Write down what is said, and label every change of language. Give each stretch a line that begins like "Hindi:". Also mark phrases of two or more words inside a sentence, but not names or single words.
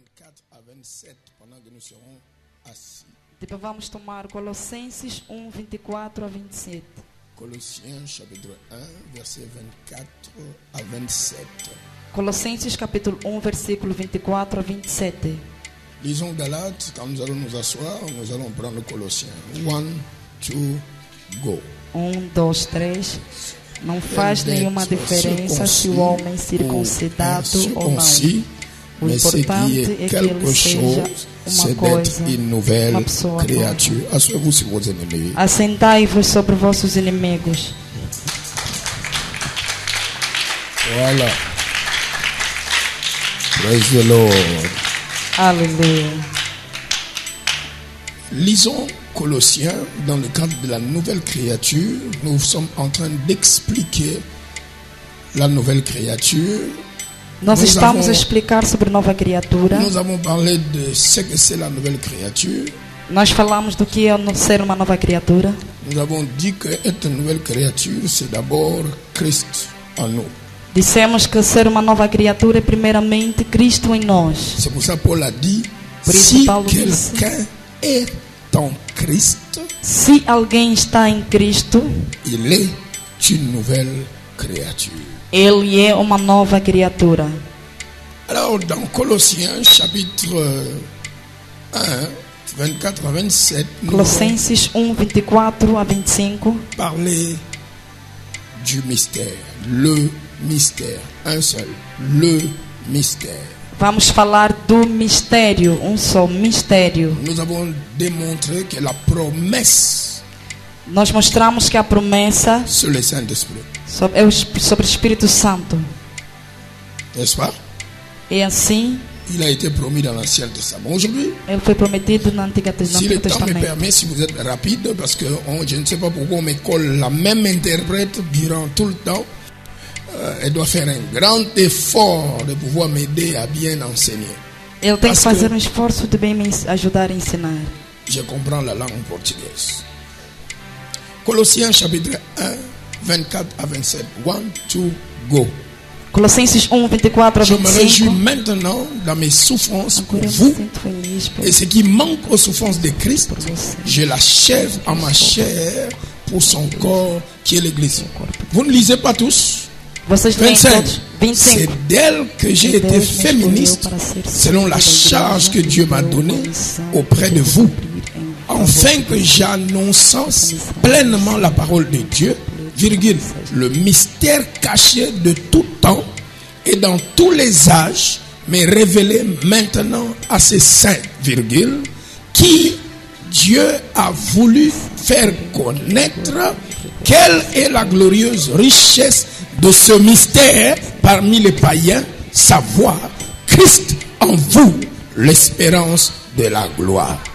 French: 24 à 27 pendant que nous serons assis.
Portuguese: Depois vamos tomar Colossenses 1, 24 a 27.
French: Colossiens chapitre 1, verset 24 à 27.
Portuguese: Colossenses capítulo 1, versículo 24 a 27.
French: Lisons Galates, quand nous allons nous asseoir, nous allons prendre Colossiens. 1, 2, go. 1, 2, 3.
Portuguese: Não faz nenhuma diferença se o homem circuncidado ou não. O importante é que ele seja uma coisa, uma pessoa nova.
French: Asseyez-vous sur vos ennemis.
Portuguese: Assentai-vos sobre vossos inimigos.
French: Voilà.
English: Praise the Lord.
Portuguese: Aleluia.
French: Lisons Colossiens dans le cadre de la nouvelle créature. Nous sommes en train d'expliquer la nouvelle créature.
Portuguese: Nós estamos a explicar sobre nova criatura.
French: Nous avons parlé de ce que c'est la nouvelle créature.
Portuguese: Nós falamos do que é ser uma nova criatura.
French: Nous avons dit que être une nouvelle créature, c'est d'abord Christ en nous.
Portuguese: Dissemos que ser uma nova criatura é primeiramente Cristo em nós.
French: C'est pour ça que Paul a dit,
Portuguese: Por isso
French: si
Portuguese: Paulo
French: quelqu'un est en Christ,
Portuguese: se alguém está em Cristo,
French: il est une nouvelle créature.
Portuguese: ele é uma nova criatura.
French: Alors, dans Colossiens, chapitre 1, 24 à 27, nous
Portuguese: Colossenses 1, 24 a 25.
French: parler du mystère, le mystère, un seul, le mystère.
Portuguese: Vamos falar do mistério, só mistério.
French: Nous avons démontré que la promesse
Portuguese: Nós mostramos que a promessa
French: sur le Saint-Esprit,
Portuguese: sobre o Espírito Santo
French: n'est-ce pas?
Portuguese: é assim.
French: Il a été promis dans l'Ancien Testament. Aujourd'hui,
Portuguese: Ele foi prometido no Antigo
French: si le temps me
Portuguese: Testamento.
French: permet, si vous êtes rapide, parce que je ne sais pas pourquoi on me colle la même interprète durant tout le temps, elle doit faire un grand effort de pouvoir m'aider à bien enseigner.
Portuguese: Ele tem que
French: Parce
Portuguese: fazer
French: que
Portuguese: esforço de bem me ajudar a ensinar.
French: je comprends la langue portugaise. Colossiens chapitre 1, 24 à 27. 1, 2, go.
Portuguese: Colossenses 1, 24 a
French: Je me réjouis
Portuguese: 25.
French: maintenant dans mes souffrances pour
Portuguese: Agora eu
French: vous.
Portuguese: me sinto feliz por
French: Et ce qui manque aux souffrances de Christ, je l'achève en ma chair pour son corps qui est l'Église. Vous ne lisez pas tous.
Portuguese: Vocês leem 25. todos?
French: C'est 25. d'elle que j'ai été féministe selon la charge que Dieu m'a donnée auprès de vous, afin que j'annonce pleinement la parole de Dieu, virgule, le mystère caché de tout temps et dans tous les âges, mais révélé maintenant à ses saints, virgule, qui Dieu a voulu faire connaître quelle est la glorieuse richesse de ce mystère parmi les païens, savoir Christ en vous, l'espérance de la gloire.